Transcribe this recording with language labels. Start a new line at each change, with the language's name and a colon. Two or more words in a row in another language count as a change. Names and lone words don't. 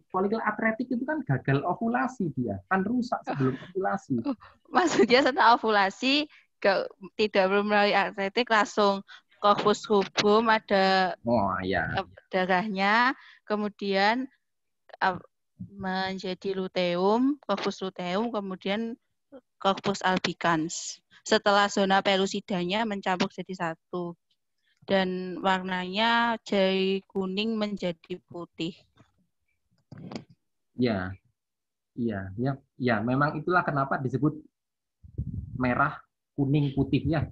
Indonesian: Folikel atretik itu kan gagal ovulasi dia, kan rusak sebelum ovulasi. Maksudnya setelah ovulasi tidak belum melalui atretik langsung
Latin: corpus rubrum
Indonesian: ada darahnya, kemudian menjadi luteum,
Latin: corpus luteum,
Indonesian: kemudian
Latin: corpus albicans.
Indonesian: Setelah zona pelusidanya mencampur jadi satu. Dan warnanya dari kuning menjadi putih. Ya, memang itulah kenapa disebut merah, kuning, putih ya.